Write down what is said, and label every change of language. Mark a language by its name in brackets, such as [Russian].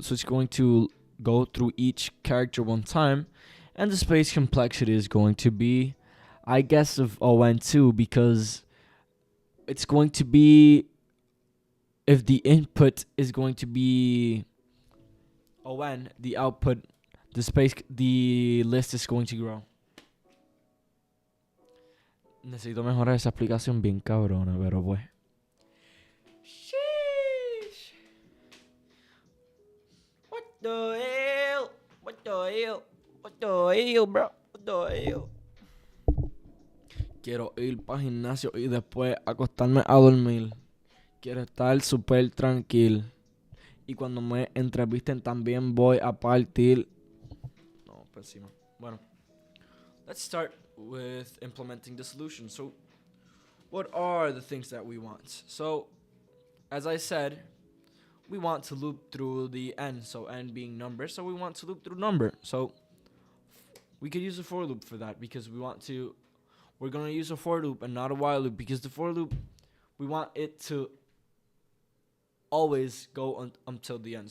[English] So it's going to go through each character one time, and the space complexity is going to be, I guess, of O(n) 2, because it's going to be, if the input is going to be O(n), the output, the list is going to grow. [Spanish] Necesito mejorar esa aplicación bien cabrona, pero pues. [English] Sheesh. What the hell? What the hell? What the hell, bro? What the hell? [Spanish] Quiero ir para el gimnasio y después acostarme a dormir. Quiero estar súper tranquilo. Y cuando me entrevisten también voy a partir. No, por encima. Bueno. [English] Let's start with implementing the solution. So, what are the things that we want? So, as I said, we want to loop through the n. So, n being number. So, we want to loop through number. So, we could use a for loop for that, because we're going to use a for loop and not a while loop, because the for loop, we want it to always go until the end.